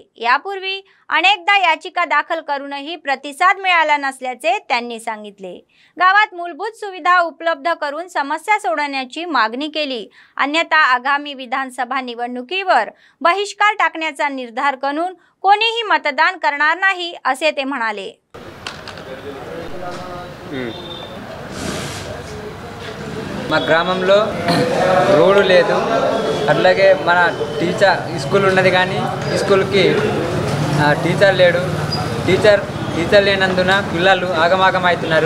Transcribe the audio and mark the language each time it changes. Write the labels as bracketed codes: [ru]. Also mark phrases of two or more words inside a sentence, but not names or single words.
[mr] यापूर्वी अनेकदा याचिका दाखल करूनही प्रतिसाद मिळाला नसल्याचे त्यांनी सांगितले। गावात मूलभूत सुविधा उपलब्ध करून समस्या सोडवण्याची मागणी केली, अन्यथा आगामी विधानसभा निवडणुकीवर बहिष्कार टाकण्याचा निर्धार करून कोणीही मतदान करणार नाही असे ते म्हणाले। [te] మా గ్రామంలో రోడ్డు లేదు, అట్లాగే మన స్కూల్ ఉన్నది కానీ స్కూల్కి టీచర్ లేడు, టీచర్ టీచర్ లేనందున పిల్లలు ఆగమాగమవుతున్నారు.